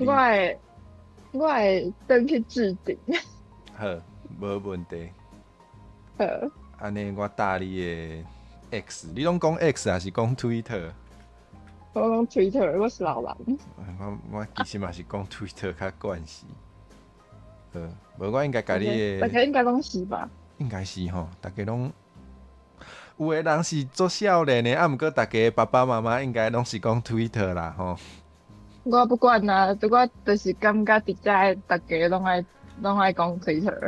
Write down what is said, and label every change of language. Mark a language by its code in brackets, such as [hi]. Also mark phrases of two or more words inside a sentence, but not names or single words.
[nan] 我会登去置顶。好，无问题。好。安尼我搭你的 X， 你拢讲 X 还是讲 Twitter？我讲 Twitter， 我是老人。我其实嘛是讲 Twitter 较惯势。无我应该甲你的。大家应该拢是吧？应该是吼，大家拢有的人是做少年的，毋过大家爸爸妈妈应该拢是讲 Twitter 啦吼。我不管啦，我就是感觉直接大家拢爱讲 Twitter。